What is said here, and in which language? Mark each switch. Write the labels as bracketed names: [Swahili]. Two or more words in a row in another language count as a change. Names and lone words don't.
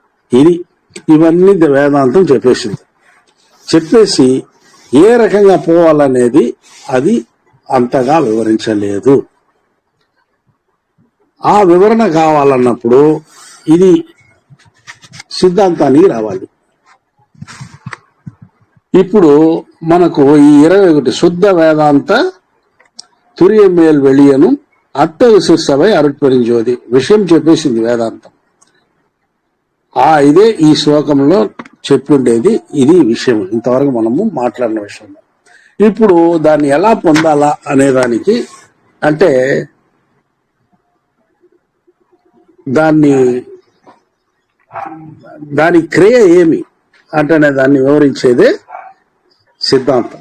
[Telugu] ఇవన్నీ వేదాంతం చెప్పేసి ఏ రకంగా పోవాలనేది అది అంతగా వివరించలేదు. ఆ వివరణ కావాలన్నప్పుడు ఇది సిద్ధాంతానికి రావాలి. ఇప్పుడు మనకు ఈ 21 శుద్ధ వేదాంత [Tamil] துரிய மேல் வெளியனும் அத்தகு சிற்சபை [Telugu] అరుట్పెరింజోది విషయం చెప్పేసింది వేదాంతం. ఇదే ఈ శ్లోకంలో చెప్పుండేది, ఇది విషయం ఇంతవరకు మనము మాట్లాడిన విషయం. ఇప్పుడు దాన్ని ఎలా పొందాలా అనే దానికి అంటే దాని క్రియ ఏమి అంటే దాన్ని వివరించేదే సిద్ధాంతం.